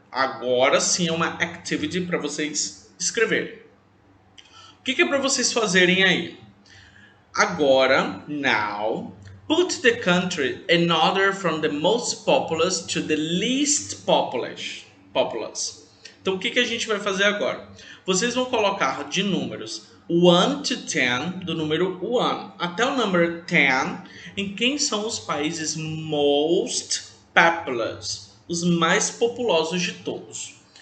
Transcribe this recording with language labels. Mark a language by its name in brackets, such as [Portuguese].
[Portuguese] Agora sim é uma activity para vocês escreverem. O que é para vocês fazerem aí? [English] Agora, now, put the country in order from the most populous to the least populous. [Portuguese] Então, o que a gente vai fazer agora? Vocês vão colocar de números 1 to 10, do número 1 até o número 10, em quem são os países [English] most populous, [Portuguese] os mais populosos de todos.